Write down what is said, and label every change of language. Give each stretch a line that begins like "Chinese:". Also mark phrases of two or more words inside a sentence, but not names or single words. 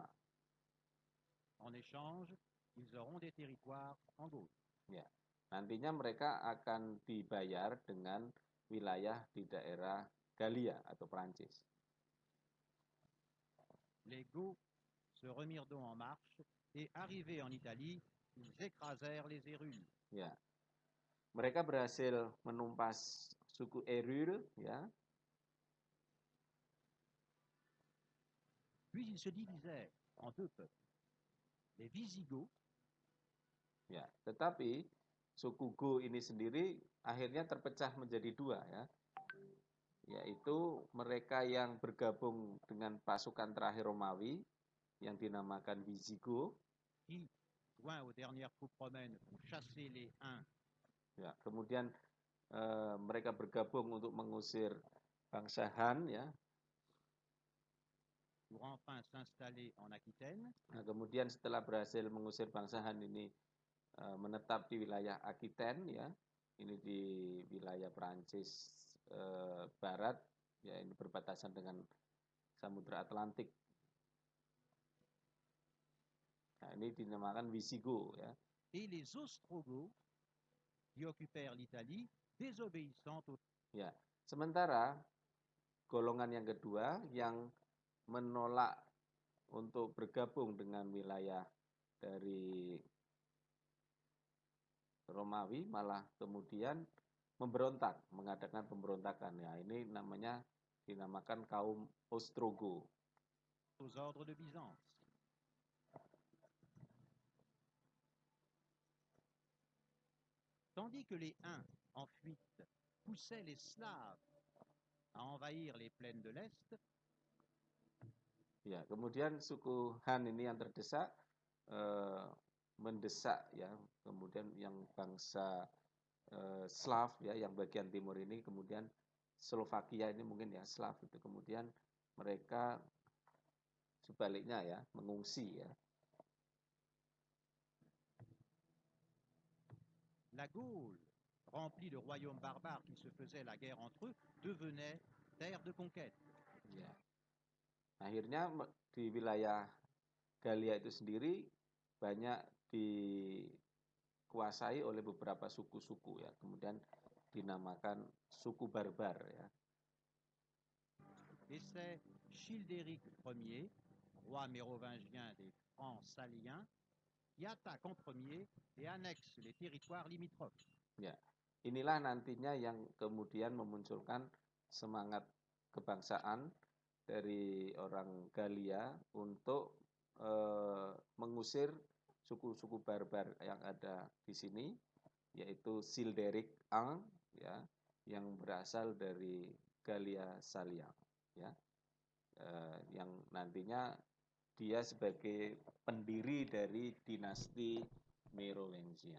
French: En échange, ils auront des territoires en Gaule.
Indonesian: Ya, nantinya mereka akan dibayar dengan wilayah di daerah Galia atau Prancis.
French: Les Goths se remirent donc en marche et arrivés en Italie, ils écrasèrent les Hérules.
Indonesian: Ya, mereka berhasil menumpas suku Erul ya.
French: Puis ils se divisèrent en deux peuples, les Visigoths
Indonesian: Ya, tetapi suku Go ini sendiri akhirnya terpecah menjadi dua ya. Yaitu mereka yang bergabung dengan pasukan terakhir Romawi yang dinamakan Visigoth.
French: qui, joints aux dernières troupes romaines pour chasser les Huns.
Indonesian: Ya, kemudian mereka bergabung untuk mengusir bangsa Han ya.
French: Pour enfin s'installer en Aquitaine.
Indonesian: Nah, kemudian setelah berhasil mengusir bangsa Han ini menetap di wilayah Aquitaine ya. Ini di wilayah Prancis barat ya, ini berbatasan dengan Samudra Atlantik. Nah, ini dinamakan Visigoth ya.
French: Et les Ostrogoths qui occupèrent l'Italie, désobéissant aux...
Indonesian: Ya, sementara golongan yang kedua yang menolak untuk bergabung dengan wilayah dari Romawi malah kemudian memberontak, mengadakan pemberontakan. Ya, ini dinamakan kaum Ostrogoth.
French: aux ordres de Byzance. Tandis que les Huns, en fuite, poussaient les Slaves à envahir les plaines de l'Est.
Indonesian: Ya, kemudian suku Han ini yang terdesak mendesak ya, kemudian yang bangsa Slav ya, yang bagian timur ini, kemudian Slovakia ini mungkin ya Slav itu, kemudian mereka sebaliknya ya mengungsi ya.
French: La Gaule, remplie de royaumes barbares qui se faisaient la guerre entre eux, devenait terre de conquête.
Indonesian: Ya. Akhirnya di wilayah Galia itu sendiri banyak dikuasai oleh beberapa suku-suku ya, kemudian dinamakan suku barbar ya.
French: Et c'est Childéric Ier, roi mérovingien des Francs saliens, qui attaque en premier et annexe les territoires limitrophes.
Indonesian: Ya, inilah nantinya yang kemudian memunculkan semangat kebangsaan dari orang Galia untuk mengusir suku-suku barbar yang ada di sini, yaitu Childéric I ya, yang berasal dari Galia Salia ya, yang nantinya dia sebagai pendiri dari dinasti Merovingia.